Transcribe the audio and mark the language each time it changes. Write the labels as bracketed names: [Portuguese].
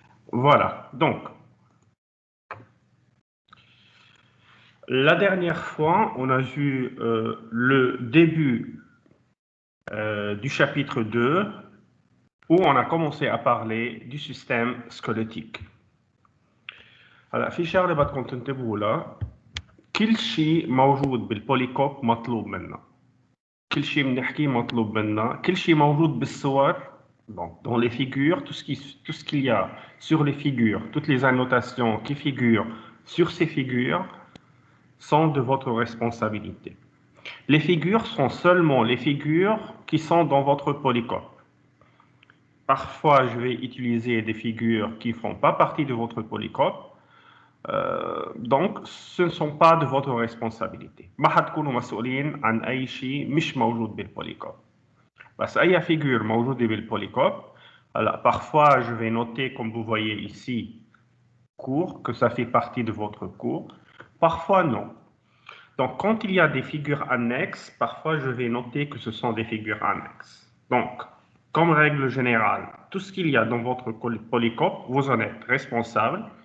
[French] Voilà, donc, la dernière fois, on a vu le début du chapitre 2, où on a commencé à parler du système squelettique. [Arabic] هلا في شغله بدكم تنتبهوا لها. كل شيء موجود بالبوليكوب مطلوب منا. كل شيء بنحكيه مطلوب منا. كل شيء موجود بالصور. [French] Donc, dans les figures, tout ce qu'il y a sur les figures, toutes les annotations qui figurent sur ces figures sont de votre responsabilité. Les figures sont seulement les figures qui sont dans votre polycope. Parfois, je vais utiliser des figures qui ne font pas partie de votre polycope. Donc, ce ne sont pas de votre responsabilité. [Arabic] ما حتكونوا مسؤولين عن أي شيء مش موجود بالبوليكوب. بس أي figure موجودة بالبوليكوب. [French] Alors, parfois, je vais noter, comme vous voyez ici, cours, que ça fait partie de votre cours. Parfois, non. Donc, quand il y a des figures annexes, parfois, je vais noter que ce sont des figures annexes. Donc, comme règle générale, tout ce qu'il y a dans votre polycope, vous en êtes responsable.